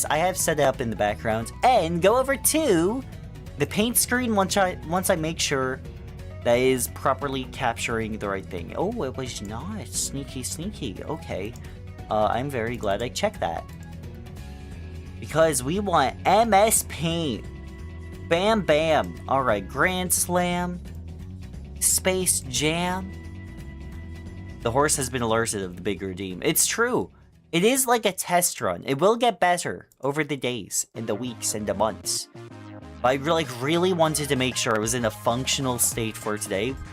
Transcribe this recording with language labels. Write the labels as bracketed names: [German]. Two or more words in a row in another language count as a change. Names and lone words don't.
[English] I have set it up in the background, and go over to the paint screen once I make sure that is properly capturing the right thing. Oh, it was not. Sneaky. Okay. I'm very glad I checked that. Because we want MSPaint. Bam bam. Alright, Grand Slam. Space Jam. The horse has been alerted of the big redeem. It's true. It is like a test run. It will get better over the days and the weeks and the months. But I really wanted to make sure it was in a functional state for today.